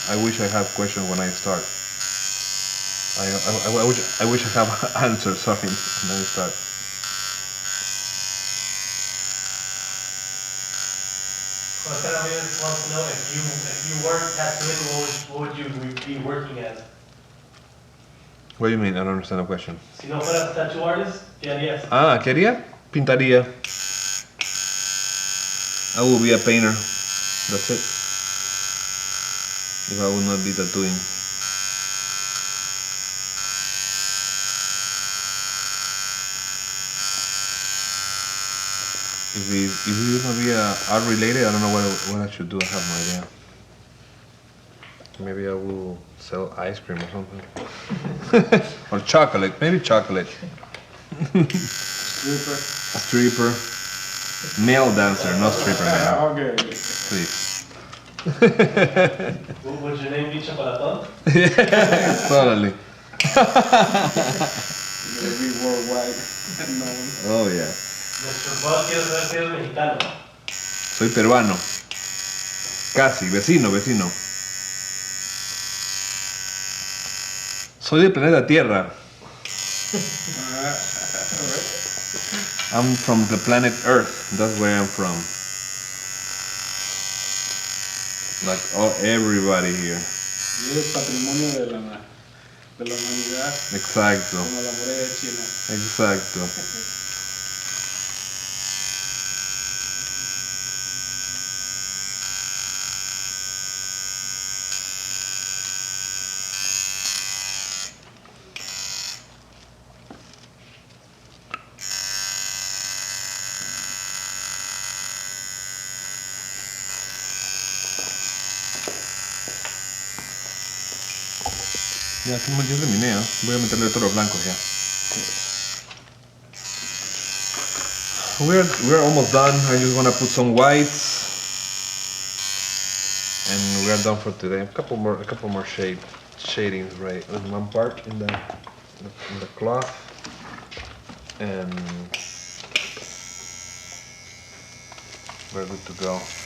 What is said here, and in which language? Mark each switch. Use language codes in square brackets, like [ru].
[en] I wish I have questions when I start. I wish I have answers, sorry, when I start. Well, kind of wants to know if you weren't tattooing, what would you be working as? What do you mean? I don't understand the question. [es] Si no fueras [en] tattoo artist, [es] ¿qué harías? Ah, ¿qué haría? Pintaría. [en] I will be a painter. That's it. If I would not be tattooing. If it would not be art related, I don't know what I should do. I have no idea. Maybe I will sell ice cream or something. Or chocolate. Maybe chocolate. Stripper. Male dancer, not stripper man. Okay. Please. Would your name be Chocolaton? Yeah, totally. Gonna be worldwide known. Oh yeah. [es] Nuestro boss quiere saber si eres mexicano. Soy peruano. Casi, vecino. Soy del planeta Tierra. [en] I'm from the planet Earth. That's where I'm from. Like everybody here. [es] Y es patrimonio de la humanidad, Exacto. como la muralla china. Exacto. Ya, aquí yo terminé, ¿eh? Voy a meterle todos los blancos ya. [en] We're almost done. I just want to put some whites, and we are done for today. A couple more shadings, right? On one part in the cloth, and we're good to go.